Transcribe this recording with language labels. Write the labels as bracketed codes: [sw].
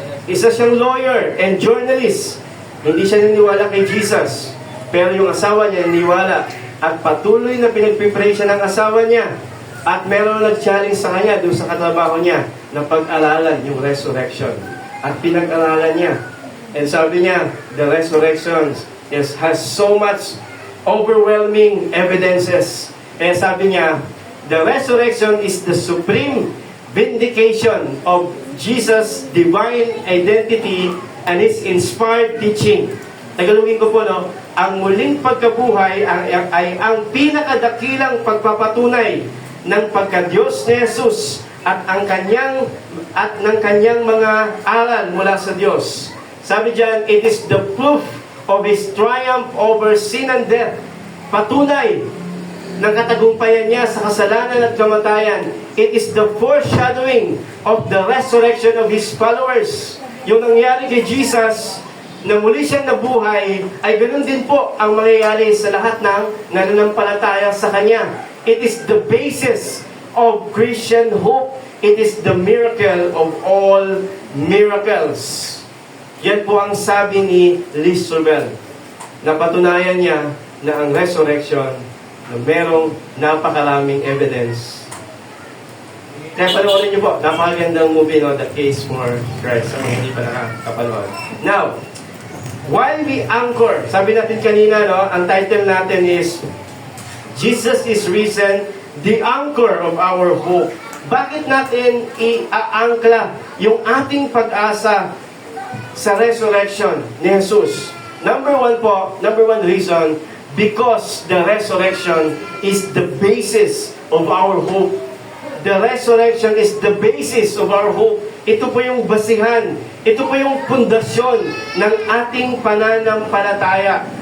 [tl] Isa siyang [en] lawyer and journalist. [tl] Hindi siya naniniwala kay Jesus. Pero yung asawa niya naniniwala. At patuloy na pinagpipray siya ng asawa niya. At meron nag-challenge sa kanya doon sa katrabaho niya na pag-aralan yung resurrection. At pinag-aralan niya. And sabi niya, [en] the resurrection has so much overwhelming evidences. [tl] Kaya sabi niya, [en] the resurrection is the supreme vindication of Jesus' divine identity and His inspired teaching. [tl] Tagalogin ko po, no? Ang muling pagkabuhay ay ang pinakadakilang pagpapatunay ng pagka-Diyos ni Jesus at ng kanyang mga aral mula sa Diyos. Sabi diyan, [en] it is the proof of His triumph over sin and death. [tl] Patunay ng katagumpayan niya sa kasalanan at kamatayan. [en] It is the foreshadowing of the resurrection of His followers. Yung nangyari kay Jesus, na muli siyang nabuhay, ay ganoon din po ang mangyayari sa lahat ng nananampalataya sa Kanya. It is the basis of Christian hope. It is the miracle of all miracles. [tl] Yan po ang sabi ni Lee Strobel. Napatunayan niya na ang resurrection na merong napakaraming evidence. Kaya panoorin niyo po, napakagandang movie, no, The Case for Christ, sa mga hindi pa nakakapanood. [en] Now, while we anchor, [tl] sabi natin kanina, no, ang title natin [en] is Jesus is Risen, the anchor of our hope. [tl] Bakit natin i-aangkla yung ating pag-asa sa resurrection ni Jesus? [en] Number one reason, because the resurrection is the basis of our hope. The resurrection is the basis of our hope. [tl] Ito po yung basihan. Ito po yung pundasyon ng ating pananampalataya.